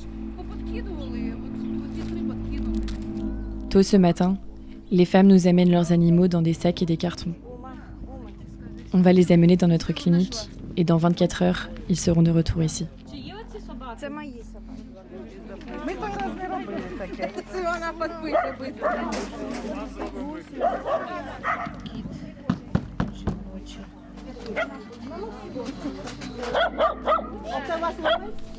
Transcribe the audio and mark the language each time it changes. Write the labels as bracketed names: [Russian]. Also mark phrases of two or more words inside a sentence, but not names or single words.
[French] Tôt ce matin, les femmes nous amènent leurs animaux dans des sacs et des cartons. On va les amener dans notre clinique et dans 24 heures, ils seront de retour ici. [Ukrainian] Це мої собаки. Ми той раз не робили таке. Це вона підпише швидко. Оце у вас ловить?